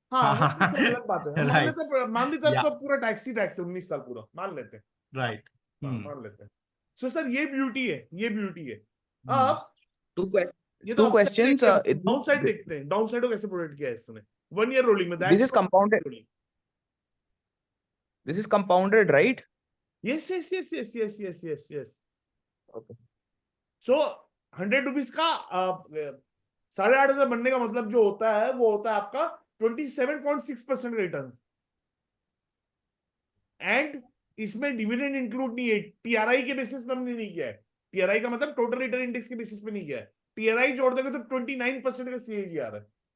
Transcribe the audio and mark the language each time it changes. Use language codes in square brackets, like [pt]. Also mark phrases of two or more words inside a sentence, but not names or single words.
[hi] हाँ वो हाँ, तो सर अलग बात है, हम मान राइट, लेते मान लेते या, तो पूरा टैक्स ही टैक्स है 19 साल पूरा मान लेते हैं। राइट। हाँ मान लेते हैं। सो सर ये ब्यूटी है, ये ब्यूटी है। अब [en] Two que- [hi] ये तो [en] two अपसाइड questions. [hi] देखते हैं, [en] down side [hi] देखते हैं। [en] down side [hi] को कैसे प्रोटेक्ट किया है इसने 1 [en] year rolling [hi] में। This is compounded. This is compounded, right? [en] yes yes yes yes yes yes yes yes. Okay. [hi] सो 100 रुपीज का 8,500 बनने का मतलब जो होता है वो होता है आपका 27.6% रिटर्न। एंड इसमें [en] dividend include [hi] नहीं है, टीआरआई के बेसिस पे हमने नहीं किया है। टीआरआई का मतलब [en] total return index [hi] के बेसिस पे नहीं किया है। टीआरआई जोड़ देंगे तो 29% का सीएजी आ रहा है।